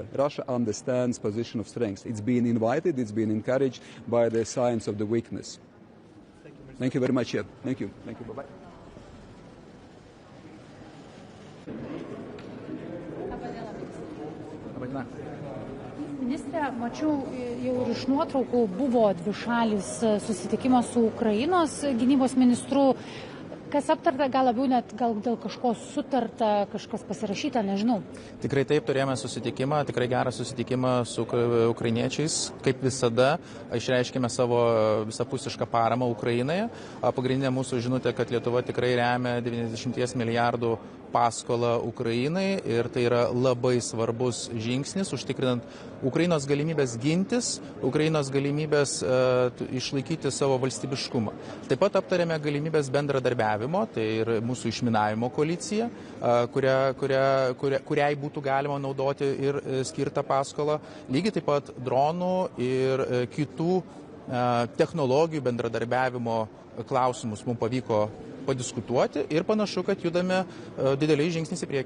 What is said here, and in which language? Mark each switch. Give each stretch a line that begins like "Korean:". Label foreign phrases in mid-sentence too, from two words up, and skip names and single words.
English: Russia understands position of strength. It's been invited, it's been encouraged by the signs of the weakness. Thank you very much. Thank you. Thank you. Bye-bye.
Lithuanian: Ministre, mačiau jau ir iš nuotraukų buvo dvišalis susitikimas su Ukrainos gynybos ministru. Kas aptarta, gal labiau net dėl kažko sutarta, kažkas pasirašyta, nežinau. Tikrai taip, turėjome susitikimą, tikrai gerą susitikimą su ukrainiečiais. Kaip visada, išreiškėme savo visapusišką paramą Ukrainoje. Pagrindinė mūsų žinutė, kad Lietuva tikrai remia 90 milijardų paskolą Ukrainai ir tai yra labai svarbus žingsnis, užtikrinant Ukrainos galimybės gintis, Ukrainos galimybės išlaikyti savo valstybiškumą. Taip pat aptarėme galimybės bendradarbiavimo, tai ir mūsų išminavimo koalicija, kuriai būtų galima naudoti ir skirtą paskolą. Lygiai taip pat dronų ir kitų technologijų bendradarbiavimo klausimus mums pavyko padiskutuoti ir panašu, kad judame dideliais žingsniais į priekį.